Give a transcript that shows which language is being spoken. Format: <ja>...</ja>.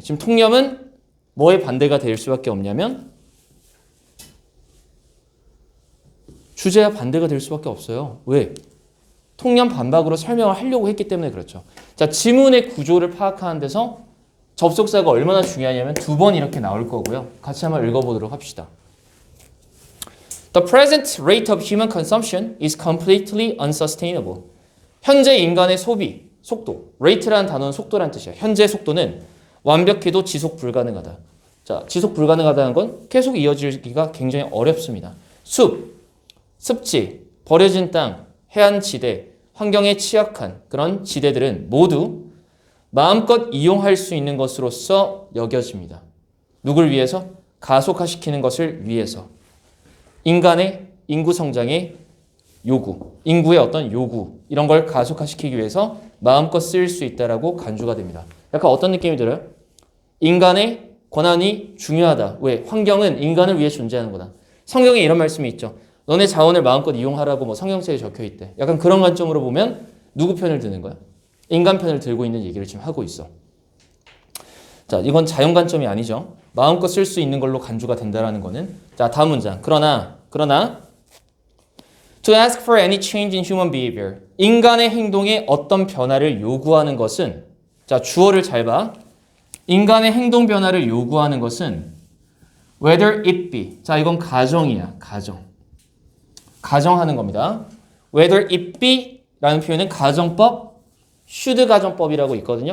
<ko>지금 통념은 뭐의 반대가 될 수밖에 없냐면 주제와 반대가 될 수밖에 없어요. 왜? 통념 반박으로 설명을 하려고 했기 때문에 그렇죠. 자, 지문의 구조를 파악하는 데서 접속사가 얼마나 중요하냐면 2번 이렇게 나올 거고요. 같이 한번 읽어보도록 합시다.</ko> <en>The present rate of human consumption is completely unsustainable.</en> <ko>현재 인간의 소비, 속도, rate라는 단어는 속도란 뜻이야. 현재 속도는 완벽히도 지속 불가능하다. 자, 지속 불가능하다는 건 계속 이어지기가 굉장히 어렵습니다. 숲, 습지, 버려진 땅, 해안지대, 환경에 취약한 그런 지대들은 모두 마음껏 이용할 수 있는 것으로서 여겨집니다. 누굴 위해서? 가속화시키는 것을 위해서. 인간의 인구 성장의 요구, 인구의 어떤 요구 이런 걸 가속화시키기 위해서 마음껏 쓰일 수 있다라고 간주가 됩니다. 약간 어떤 느낌이 들어요? 인간의 권한이 중요하다. 왜? 환경은 인간을 위해 존재하는 거다. 성경에 이런 말씀이 있죠. 너네 자원을 마음껏 이용하라고 뭐 성경책에 적혀 있대. 약간 그런 관점으로 보면 누구 편을 드는 거야? 인간 편을 들고 있는 얘기를 지금 하고 있어. 자, 이건 자연 관점이 아니죠. 마음껏 쓸 수 있는 걸로 간주가 된다라는 거는. 자, 다음 문장. 그러나</ko> <en>to ask for any change in human behavior.</en> <ko>인간의 행동에 어떤 변화를 요구하는 것은 자, 주어를 잘 봐. 인간의 행동 변화를 요구하는 것은</ko> <en>whether it be.</en> <ko>자, 이건 가정이야. 가정하는 겁니다.</ko> <en>whether it be</en> <ko>라는 표현은 가정법, should 가정법이라고 있거든요.</ko>